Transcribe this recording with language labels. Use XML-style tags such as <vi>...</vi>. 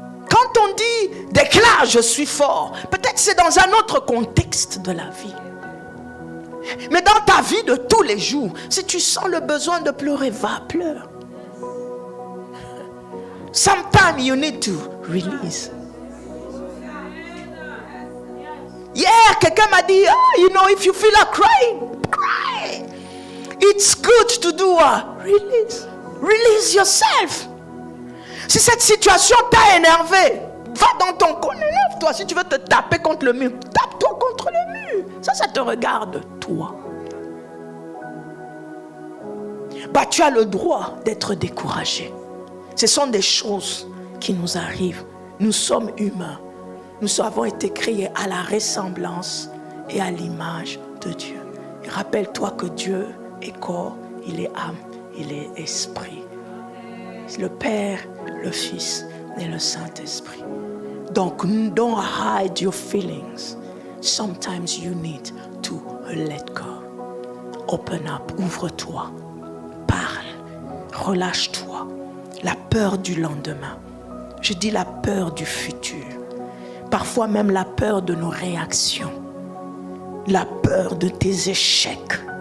<fr>Quand on dit déclare je suis fort, peut-être c'est dans un autre contexte de la vie. Mais dans ta vie de tous les jours, si tu sens le besoin de pleurer, va pleurer.</fr> <en>Sometimes you need to release. Yeah,</en> <fr>quelqu'un m'a dit,</fr> <en>if you feel like crying, cry. It's good to do a release. Release yourself.</en> <fr>Si cette situation t'a énervé, va dans ton coin, élève-toi. Si tu veux te taper contre le mur, tape-toi contre le mur. Ça te regarde, toi. Bah, tu as le droit d'être découragé. Ce sont des choses qui nous arrivent. Nous sommes humains. Nous avons été créés à la ressemblance et à l'image de Dieu. Et rappelle-toi que Dieu est corps, il est âme, il est esprit. Le Père, le Fils et le Saint-Esprit.</fr> <en>Donc, don't hide your feelings. Sometimes you need to let go. Open up,</en> <fr>ouvre-toi, parle, relâche-toi. La peur du lendemain. Je dis la peur du futur. Parfois même la peur de nos réactions. La peur de tes échecs.</fr>